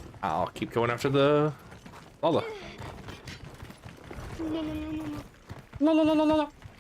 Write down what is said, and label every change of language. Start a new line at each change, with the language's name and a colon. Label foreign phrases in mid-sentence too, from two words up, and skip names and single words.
English: I'll keep going after the Lola. No. La la la la la la.